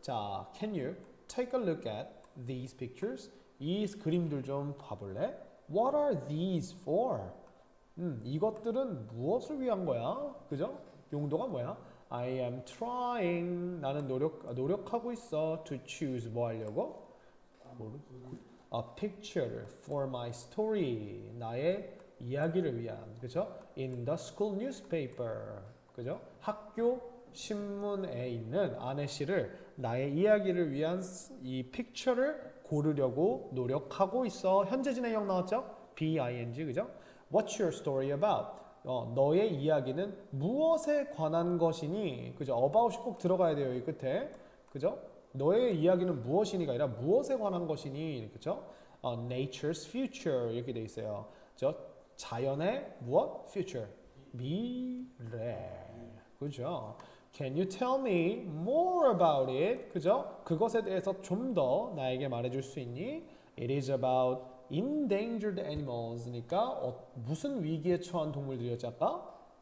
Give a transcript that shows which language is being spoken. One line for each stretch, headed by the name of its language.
English: 자, can you take a look at these pictures?
Korean: 이 그림들 좀 봐볼래?
English: What are these for?
Korean: 이것들은 무엇을 위한 거야? 그죠? 용도가 뭐야?
English: I am trying.
Korean: 나는 노력하고 있어.
English: To choose
Korean: 뭐 하려고?
English: A picture for my story.
Korean: 나의 이야기를 위한. 그죠?
English: In the school newspaper.
Korean: 그죠? 학교 신문에 있는 아내씨를 나의 이야기를 위한 이 픽처를 고르려고 노력하고 있어. 현재 진행형 나왔죠? BING. 그죠?
English: What's your story about?
Korean: 너의 이야기는 무엇에 관한 것이니? 그죠? about이 꼭 들어가야 돼요. 이 끝에. 그죠? 너의 이야기는 무엇이니가 아니라 무엇에 관한 것이니? 그죠?
English: Nature's future
Korean: 이렇게 돼 있어요. 그죠? 자연의 무엇? Future. 미래. 그죠?
English: Can you tell me more about it?
Korean: 그죠? 그것에 대해서 좀 더 나에게 말해줄 수 있니?
English: It is about endangered animals
Korean: 니까 무슨 위기에 처한 동물들이었지 아까?